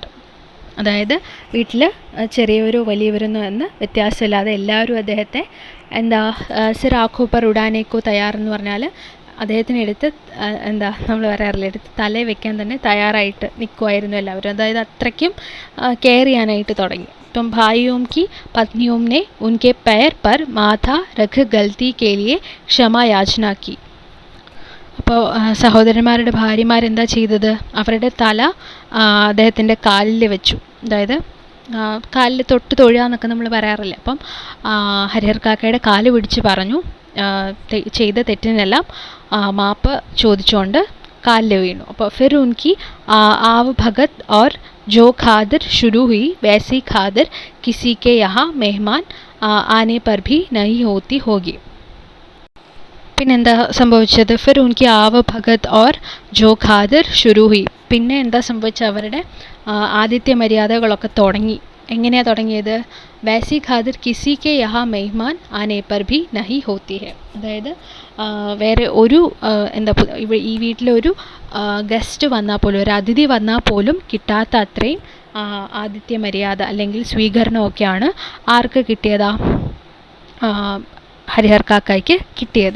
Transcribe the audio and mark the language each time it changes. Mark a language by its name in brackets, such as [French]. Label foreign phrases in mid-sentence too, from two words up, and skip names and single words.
[Malayalam] അതായത് വീട്ടിൽ ചെറിയവരോ വലിയവരൊന്നും എന്ന് വ്യത്യാസമില്ലാതെ എല്ലാവരും അദ്ദേഹത്തെ എന്താ [Hindi] सिर आँखों पर उठाने को तैयार [Malayalam] എന്ന് പറഞ്ഞാൽ അദ്ദേഹത്തിന് എന്താ നമ്മൾ പറയാറില്ല, എടുത്ത് തലയിൽ വെക്കാൻ തന്നെ തയ്യാറായിട്ട് നിൽക്കുമായിരുന്നു എല്ലാവരും. അതായത് അത്രയ്ക്കും കെയർ ചെയ്യാനായിട്ട് തുടങ്ങി. [Hindi] तो भाइयों की पत्नियों ने उनके पैर पर माथा रख गलती के लिए क्षमा याचना की. [Malayalam] അപ്പോൾ സഹോദരന്മാരുടെ ഭാര്യമാരെന്താ ചെയ്തത്, അവരുടെ തല അദ്ദേഹത്തിൻ്റെ കാലിൽ വെച്ചു. അതായത് കാലിൽ തൊട്ട് തൊഴുകയെന്നൊക്കെ നമ്മൾ പറയാറില്ല. അപ്പം ഹരിഹർ കാക്കയുടെ കാല് പിടിച്ച് പറഞ്ഞു, ചെയ്ത തെറ്റിനെല്ലാം മാപ്പ് ചോദിച്ചുകൊണ്ട് काल വീണു. [Hindi] അപ്പോൾ फिर उनकी आव भगत और जो खादर शुरू हुई वैसी खादर किसी के यहाँ मेहमान आने पर भी नहीं होती होगी. [Malayalam] പിന്നെന്താ സംഭവിച്ചത്, [Hindi] फिर उनकी आव भगत और जो खादर शुरू हुई, [Malayalam] പിന്നെ എന്താ സംഭവിച്ചത്, അവരുടെ ആതിഥ്യ മര്യാദകളൊക്കെ തുടങ്ങി. എങ്ങനെയാണ് തുടങ്ങിയത്, [Hindi] वैसी खातिर किसी के यहाँ मेहमान आने पर भी नहीं होती है. [Malayalam] അതായത് വേറെ ഒരു എന്താ ഈ വീട്ടിലൊരു ഗസ്റ്റ് വന്നാൽ പോലും, ഒരു അതിഥി വന്നാൽ പോലും കിട്ടാത്ത അത്രയും ആതിഥ്യ മര്യാദ അല്ലെങ്കിൽ സ്വീകരണമൊക്കെയാണ് ആർക്ക് കിട്ടിയതാ, ഹരിഹർ കാക്കയ്ക്ക് കിട്ടിയത്.